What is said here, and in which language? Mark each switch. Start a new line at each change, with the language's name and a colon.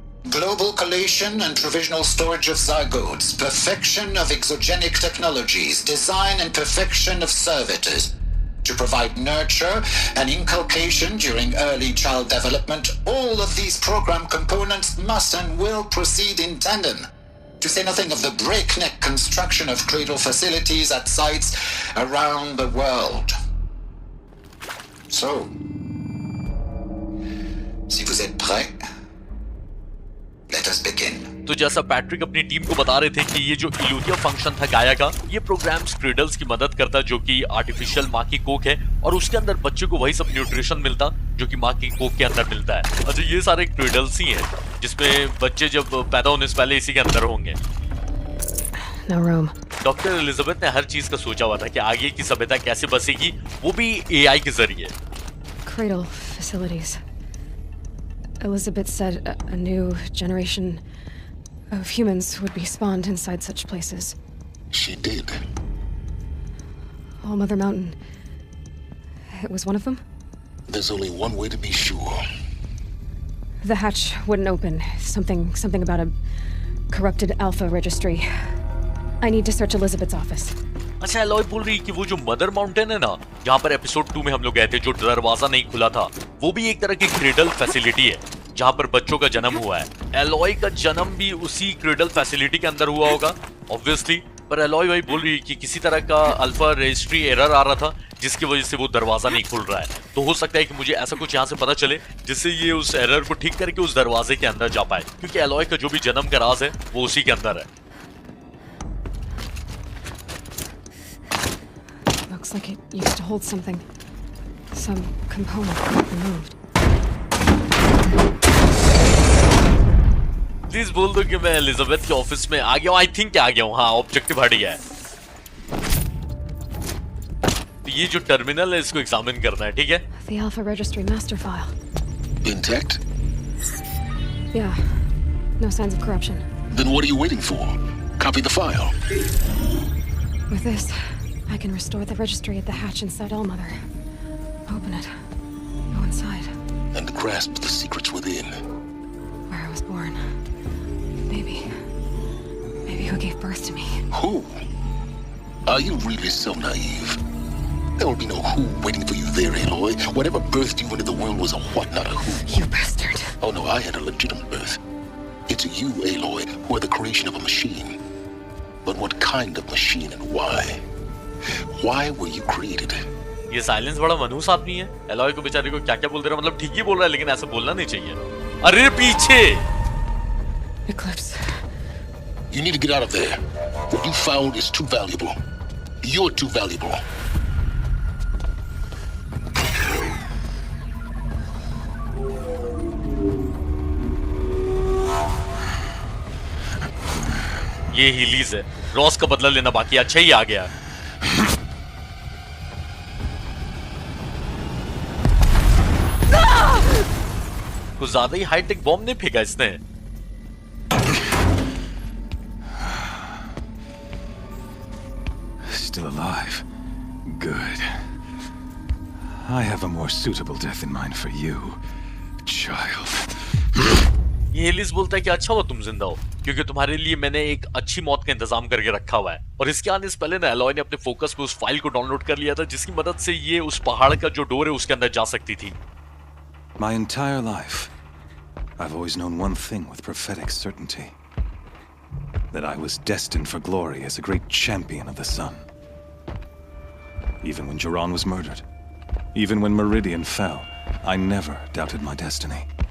English: Global collation and provisional storage of zygotes, perfection of exogenic technologies, design and perfection of servitors to provide nurture and inculcation during early child development. All of these program components must and will proceed in tandem, to say nothing of the breakneck construction of cradle facilities at sites around the world. So,
French: si vous êtes prêts,
English: let us begin.
Hindi: तो जैसा Patrick अपनी team को बता रहे थे कि ये जो इल्यूथिया फंक्शन था गाया का, ये प्रोग्राम्स क्रेडल्स की मदद करता जो कि आर्टिफिशियल माँ की कोक है, और उसके अंदर बच्चे को वही सब न्यूट्रिशन मिलता जो कि माँ की कोक के अंदर मिलता है। अच्छा, ये सारे क्रेडल्स ही हैं जिसमें बच्चे जब पैदा होने से पहले इसी के अंदर होंगे।
English: No room.
Hindi: डॉक्टर एलिजाबेथ ने हर चीज का सोचा हुआ था कि आगे की सभ्यता कैसे बसेगी, वो भी एआई के जरिए।
English: Cradle facilities. Elizabeth said a new generation of humans would be spawned inside such places. She did. All Mother Mountain. It was one of them? There's only one way to be sure. The hatch wouldn't open. Something about a corrupted alpha registry. I need to search Elizabeth's office.
Hindi: अच्छा, alloy बोल रही कि वो जो mother mountain है ना, जहाँ पर एपिसोड 2 में हम लोग गए थे, जो दरवाजा नहीं खुला था, वो भी एक तरह की क्रेडल फैसिलिटी है जहाँ पर बच्चों का जन्म हुआ है। एलॉय का जन्म भी उसी क्रेडल फैसिलिटी के अंदर हुआ होगा ऑब्वियसली, पर एलॉय भाई बोल रही है कि किसी तरह का अल्फा रजिस्ट्री एरर आ रहा था जिसकी वजह से वो दरवाजा नहीं खुल रहा है। तो हो सकता है कि मुझे ऐसा कुछ यहाँ से पता चले जिससे ये उस एरर को ठीक करके उस दरवाजे के अंदर जा पाए, क्योंकि एलॉय का जो भी जन्म का राज है वो उसी के अंदर है।
English: Looks like it used to hold something. Some component removed.
Hindi: Please बोल दो कि मैं एलिजाबेथ के ऑफिस में आ गया हूँ।
English: I think
Hindi: आ गया हूँ। हाँ, ऑब्जेक्टिव हट गया है। तो ये जो टर्मिनल है इसको एग्जामिन करना है, ठीक है?
English: The Alpha Registry master file. Intact? Yeah. No signs of corruption. Then what are you waiting for? Copy the file. With this, I can restore the registry at the hatch inside Allmother. Open it. Go inside. And grasp the secrets within. Where I was born. Maybe who gave birth to me. Who? Are you really so naive? There will be no who waiting for you there, Aloy. Whatever birthed you into the world was a what, not a who. You bastard. Oh no, I had a legitimate birth. It's you, Aloy, who are the creation of a machine. But what kind of machine and why? Why were you created?
Hindi: ये silence बड़ा मनहूस आदमी है। Alloy को बेचारे को क्या-क्या बोल दे रहा है, मतलब ठीक ही बोल रहा है, लेकिन ऐसा बोलना नहीं चाहिए। अरे पीछे!
English: Eclipse. You need to get out of there. What you found is too valuable. You're too valuable.
Hindi: ये हीलीज है। रॉस का बदला लेना बाकी, अच्छा ही आ गया। कुछ ज्यादा ही हाईटेक बॉम्ब नहीं फेंका इसने।
English: Still alive. Good. I have a more suitable death in mind for you, child.
Hindi: ये एलिस बोलता है कि अच्छा हुआ तुम जिंदा हो, क्योंकि तुम्हारे लिए मैंने एक अच्छी मौत का इंतजाम करके रखा हुआ है। और इसके आने से पहले ना एलॉय ने अपने फोकस पे उस फाइल को डाउनलोड कर लिया था जिसकी मदद से ये उस पहाड़ का जो डोर है उसके अंदर जा सकती थी।
English: My entire life, I've always known one thing with prophetic certainty. That I was destined for glory as a great champion of the sun. Even when Jiran was murdered, even when Meridian fell, I never doubted my destiny.